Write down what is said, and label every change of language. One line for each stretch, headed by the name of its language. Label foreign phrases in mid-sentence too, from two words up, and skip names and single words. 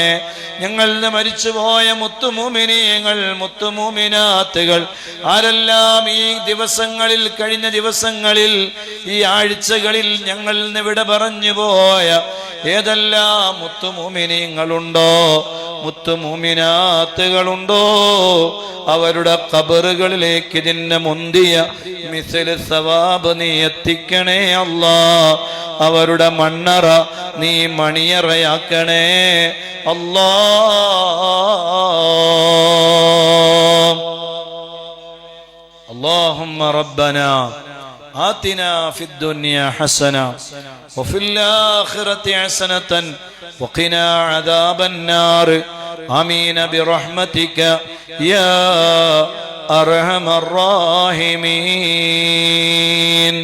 Malayalam: ഞങ്ങളുടെ മരിച്ചുപോയ മുത്തുമുമിനീങ്ങൾ, മുത്തുമുമിനാത്തുകൾ ആരെല്ലാം ഈ ദിവസങ്ങളിൽ, കഴിഞ്ഞ ദിവസങ്ങളിൽ, ഈ ആഴ്ചകളിൽ ഞങ്ങൾ വിട പറഞ്ഞു പോയ ഏതെല്ലാം മുത്തുമുമിനീങ്ങളുണ്ടോ, മുത്തുമുമിനാത്തുകളുണ്ടോ, അവരുടെ ഖബറുകളിലേക്ക് ഇതിന്റെ മുന്തിയ
Arabic: مثل ثواب
Malayalam: നീ എത്തിക്കണേ അല്ലാ. അവരുടെ മണ്ണറ നീ മണിയറയാക്കണേ അല്ലാ.
Arabic: اللهم ربنا آتنا في الدنيا حسنة وفي الآخرة حسنة وقنا عذاب النار. آمين برحمتك يا أرحم الراحمين.